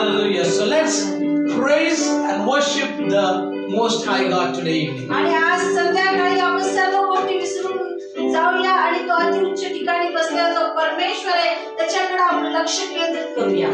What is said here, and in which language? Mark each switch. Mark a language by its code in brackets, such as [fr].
[en] Hallelujah. So let's praise and worship the Most High God today evening. [mr] आणि आज संध्याकाळी आपण सर्व गोष्टी विसरून जाऊया आणि तो अतिउच्च ठिकाणी बसलेला जो परमेश्वर आहे त्याच्याकडे आपलं लक्ष केंद्रित करूया.